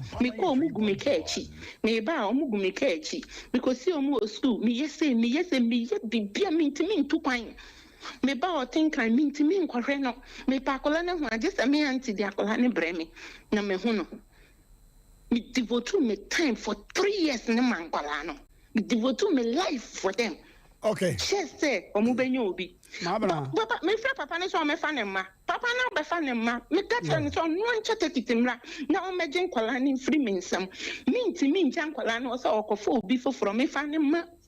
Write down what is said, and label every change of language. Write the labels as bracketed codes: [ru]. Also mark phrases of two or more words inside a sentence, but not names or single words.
[ak] Mekɔ ɔmo gu me kaa akyi, meba a ɔmo gu me kaa akyi, mekɔsi ɔmo wɔ school, meyɛ se, meyɛ se, meyɛ biribi a mentimi ntu kwan. Meba a ɔte nkan, mentimi nkɔhwɛ no. Mepa akwadaa no ho a, gye sɛ me aunty de akwadaa no brɛ me, na mehu no. Me devote me [en] time for three years [ak] ne ma nkwadaa no. [en] Me devote me life for them. [ak] Okay. Kyɛ sɛ ɔmo bɛnya obi. Ma abena. Ba-, papa, mefrɛ papa no sɛ ɔmɛfa ne mma. Papa no abɛfa ne mma. Meka kyerɛ no sɛ ɔno ɔnkyɛ tete mmra, na ɔmmɛgye nkwadaa no mfiri me nsam. Mentimi ngya nkwadaa no sɛ ɔkɔfa obi foforɔ, mefa ne mma